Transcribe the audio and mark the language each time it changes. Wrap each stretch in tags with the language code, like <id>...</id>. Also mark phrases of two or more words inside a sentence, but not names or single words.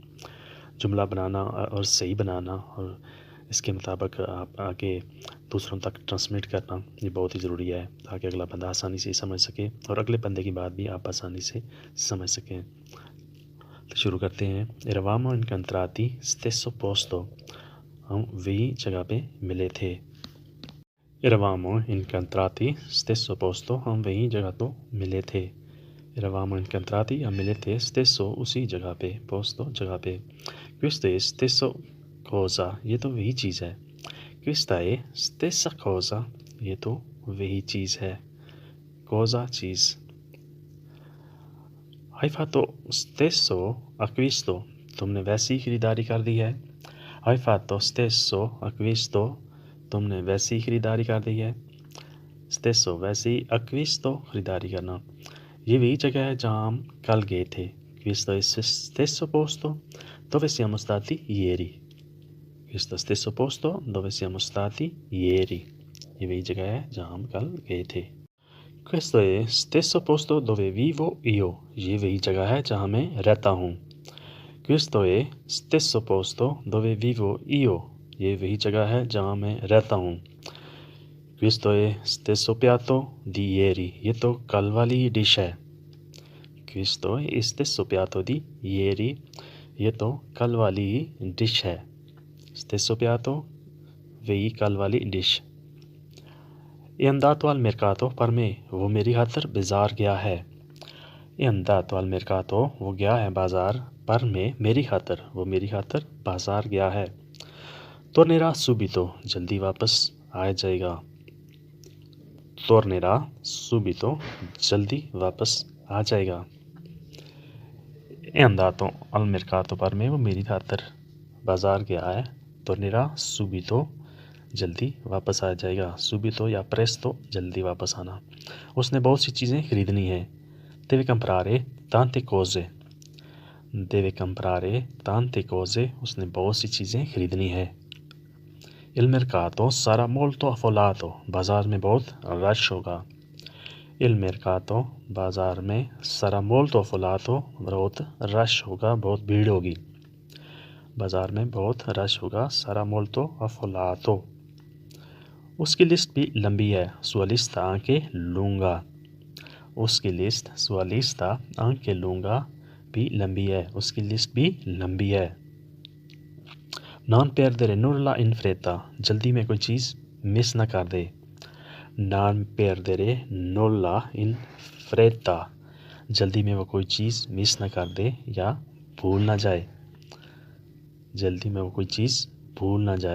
<ur>جملہ بنانا اور صحیح بنانا اور اس کے مطابق آپ آگے دوسروں تک ٹرانسمٹ کرنا یہ بہت ہی ضروری ہے، تاکہ اگلا بندہ آسانی سے سمجھ سکے اور اگلے بندے کی بات بھی آپ آسانی سے سمجھ سکیں۔ تو شروع کرتے ہیں۔</ur> <it>eravamo incontrati stesso posto,</it> <ur>ہم وہی جگہ پہ ملے تھے۔</ur> <it>eravamo incontrati stesso posto،</it> <ur>ہم وہی جگہ تو ملے تھے۔</ur> <it>eravamo incontrati,</it> <ur>ہم ملے تھے stesso، اسی جگہ پہ، posto جگہ پہ۔</ur> <it>Questa è stesso cosa،</it> <ur>یہ تو وہی چیز ہے۔</ur> <it>Questa è stessa cosa،</it> <ur>یہ تو وہی چیز ہے۔</ur> <it>Cosa چیز۔ Hai fatto stesso acquisto،</it> <ur>تم نے ویسی خریداری کر دی ہے۔</ur> <it>Hai fatto stesso acquisto،</it> <ur>تم نے ویسی خریداری کر دی ہے۔ Stesso ویسی، acquisto خریداری کرنا۔ یہ وہی جگہ ہے جہاں ہم کل گئے تھے۔</ur> <it>Questo è stesso posto dove siamo stati ieri۔ Questo stesso posto dove siamo stati ieri،</it> <ur>یہ وہی جگہ ہے جہاں ہم کل گئے تھے۔</ur> <it>Questo è stesso posto dove vivo io،</it> <ur>یہ وہی جگہ ہے جہاں میں رہتا ہوں۔</ur> <it>Questo è stesso posto dove vivo io،</it> <ur>یہ وہی جگہ ہے جہاں میں رہتا ہوں۔</ur> <it>Questo è stesso piatto di ieri،</it> <ur>یہ تو کل والی ڈش ہے۔</ur> <it>Questo è stesso piatto di ieri،</it> <ur>یہ تو کل والی ڈش ہے۔</ur> <it>Stesso piatto،</it> <ur>وہی کل والی ڈش۔</ur> <it>È andato al mercato per me،</it> <ur>وہ میری خاطر بازار گیا ہے۔</ur> <it>È andato al mercato،</it> <ur>وہ گیا ہے بازار،</ur> <it>per me،</it> <ur>میری خاطر، وہ میری خاطر بازار گیا ہے۔</ur> <it>Tornerà subito،</it> <ur>جلدی واپس آ جائے گا۔</ur> <it>Tornerà subito،</it> <ur>جلدی واپس آ جائے گا۔</ur> <it>È andato al mercato per me،</it> <ur>وہ میری خاطر بازار گیا ہے۔</ur> <it>Tornerà subito،</it> <ur>جلدی واپس آ جائے گا۔ Subito یا presto، جلدی واپس آنا۔ اس نے بہت سی چیزیں خریدنی ہیں۔</ur> <it>Deve comprare tante cose، deve comprare tante cose،</it> <ur>اس نے بہت سی چیزیں خریدنی ہے۔</ur> <it>Il mercato sarà molto affollato،</it> <ur>بازار میں بہت رش ہوگا۔</ur> <it>Il mercato،</it> <ur>بازار میں،</ur> <it>sarà molto affollato،</it> <ur>بہت رش ہوگا، بہت بھیڑ ہوگی۔ بازار میں بہت رش ہوگا،</ur> <it>sarà molto affollato۔</it> <ur>اس کی لسٹ بھی لمبی ہے۔</ur> <it>Sua lista anche lunga،</it> <ur>اس کی لسٹ،</ur> <it>sua lista anche lunga،</it> <ur>بھی لمبی ہے، اس کی لسٹ بھی لمبی ہے۔</ur> <it>Non perdere nulla in fretta،</it> <ur>جلدی میں کوئی چیز مس نہ کر دے۔</ur> <it>Non perdere nulla in fretta،</it> <ur>جلدی میں وہ کوئی چیز مس نہ کر دے یا بھول نہ جائے۔ جلدی میں وہ کوئی چیز بھول نہ جائے۔</ur>